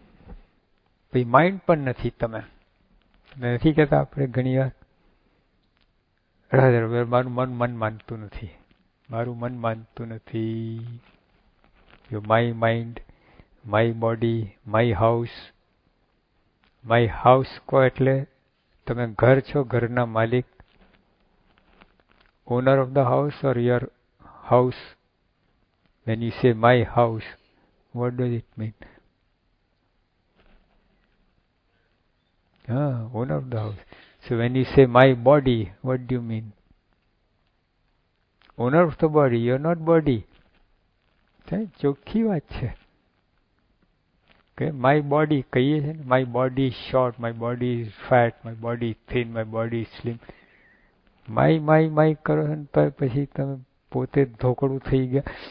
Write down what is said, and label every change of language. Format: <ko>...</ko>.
<gu>પછી માઇન્ડ પણ નથી. તમે નથી કહેતા આપણે ઘણી વાર, મારું મન માનતું નથી, મારું મન માનતું નથી.</gu> <en>my mind, my body, my house, my house</en> <gu>કહો એટલે તમે ઘર છો, ઘરના માલિક,</gu> <en>Owner of the house or your house. When you say my house, what does it mean? Owner of the house. So when you say my body, what do you mean? Owner of the body, you're not body.</en> <gu>ચોખ્ખી વાત છે કે</gu> <en>my body</en> <gu>કહીએ છે ને,</gu> <en>my body is short, my body is fat, my body is thin, my body is slim.</en> <gu>my કરો ને પછી તમે પોતે ધોકડું થઈ ગયા.</gu>